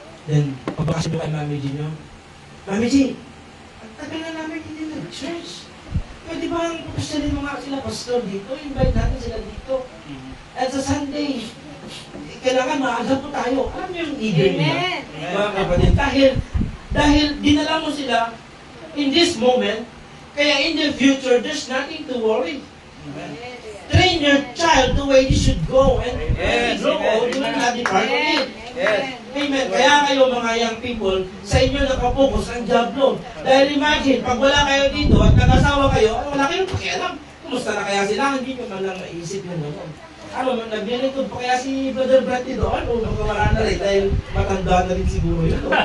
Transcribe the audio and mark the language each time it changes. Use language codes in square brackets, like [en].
[tl] Then, pagbakasyon kay Mami G nyo, Mami G, ang tagal na namin hindi nag-church. Pwede ba ang pasyarin mo nga sila, pastor, dito? Invite natin sila dito. At sa Sunday, kailangan maaga po tayo. Alam niyo yung eager nila? Mga kapatid, dahil dinala mo sila [en] in this moment, kaya in the future, there's nothing to worry. Train your child the way you should go, and when you grow old, you will not depart from it. Amen. [tl] Kaya kayo mga young people, sa inyo nakapokus ang Diablo. Dahil imagine, pag wala kayo dito at nag-asawa kayo, wala kayong pakialam. Kumusta na kaya sila? Hindi nyo man lang maisip yun. Ano, naglilingkod pa kaya si Brother Bradley doon? O baka wala na rin dahil matanda na rin siguro yun.